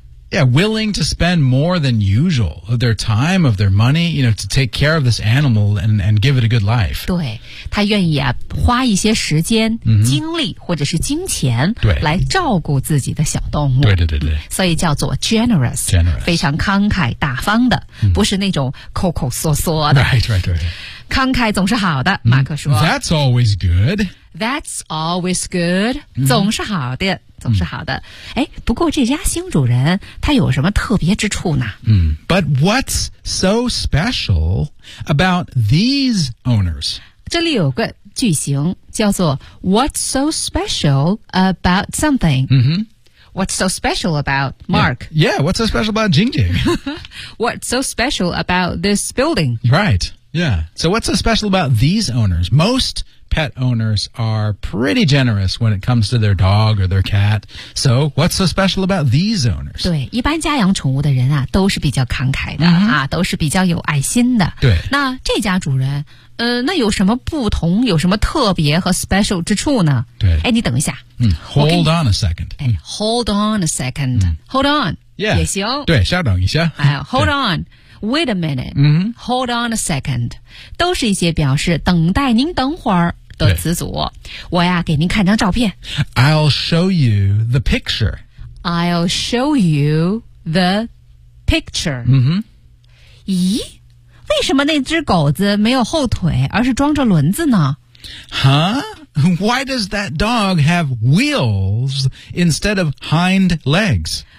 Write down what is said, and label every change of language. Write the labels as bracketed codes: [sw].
[en] Yeah, willing to spend more than usual of their time, of their money, you know, to take care of this animal and give it a good life. [zh] 对他愿意啊花一些时间、 mm-hmm. 精力或者是金钱来照顾自己的小动物。对对对对。所以叫做 generous, [en] generous. [zh] 非常慷慨大方的、 mm-hmm. 不是那种抠抠缩缩的。 [en] Right, right, right. [zh] 慷慨总是好的、mm-hmm. 马克说。 [en] That's always good. That's always good.、 Mm-hmm. [zh] 总是好的总是好的。哎、mm-hmm. 不过这家新主人他有什么特别之处呢、 [en] mm-hmm. But what's so special about these owners? [zh] 这里有个句型叫做 [en] What's so special about something?、 Mm-hmm. What's so special about Mark? Yeah, what's so special about Jing Jing? What's so special about this building? Right, yeah. So what's so special about these owners? Most pet owners are pretty generous when it comes to their dog or their cat. So what's so special about these owners? [zh] 对，一般家养宠物的人啊，都是比较慷慨的、 mm-hmm. 啊，都是比较有爱心的。对，那这家主人那有什么不同有什么特别和 special 之处呢对哎你等一下、 [en] Hold on a second、 Hold on a second、Hold on、 yeah. [zh] 也行对稍等一下、 [en] Hold on Wait a minute、 mm-hmm. Hold on a second [zh] 都是一些表示等待您等会儿的词组我呀给您看张照片 [en] I'll show you the picture I'll show you the picture、 mm-hmm. [zh] 咦为什么那只狗子没有后腿而是装着轮子呢 [en] Huh? Why does that dog have wheels instead of hind legs?